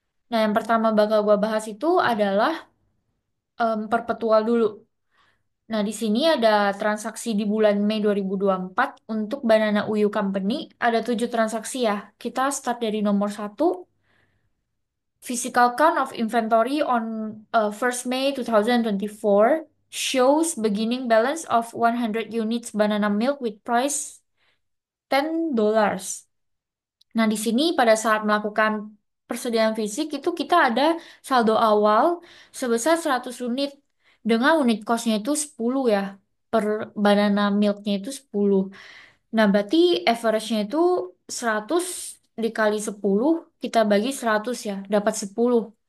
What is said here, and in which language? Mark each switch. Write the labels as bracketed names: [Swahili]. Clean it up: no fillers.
[Indonesian] Nah, yang pertama bakal gua bahas itu adalah perpetual dulu. Nah, di sini ada transaksi di bulan Mei 2024 untuk Banana Uyu Company. Ada 7 transaksi ya. Kita start dari nomor satu. [English] Physical count of inventory on 1st May 2024 shows beginning balance of 100 units banana milk with price $10. [Indonesian] Nah, di sini pada saat melakukan persediaan fisik itu kita ada saldo awal sebesar 100 unit dengan unit costnya itu 10 ya. Per banana milknya itu 10. Nah, berarti average-nya itu 100 dikali 10 kita bagi 100 ya, dapat 10.